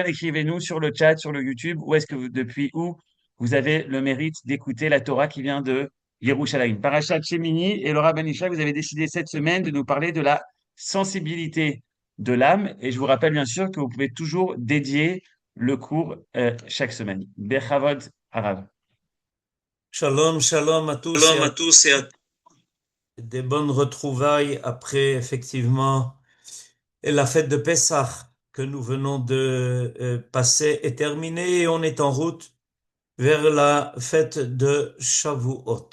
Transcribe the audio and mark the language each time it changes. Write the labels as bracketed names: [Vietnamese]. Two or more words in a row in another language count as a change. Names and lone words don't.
[French] Écrivez-nous sur le chat, sur le YouTube. Où est-ce que depuis où vous avez le mérite d'écouter la Torah qui vient de Yerushalayim. Parashat Shemini et le Rav Ben Ishai, vous avez décidé cette semaine de nous parler de la sensibilité de l'âme. Et je vous rappelle bien sûr que vous pouvez toujours dédier le cours chaque semaine. [Hebrew] בכבוד הרב. [French] Shalom, shalom à tous Shalom à tous et à des bonnes retrouvailles après effectivement la fête de Pessah que nous venons de passer et terminer, et on est en route vers la fête de Shavuot.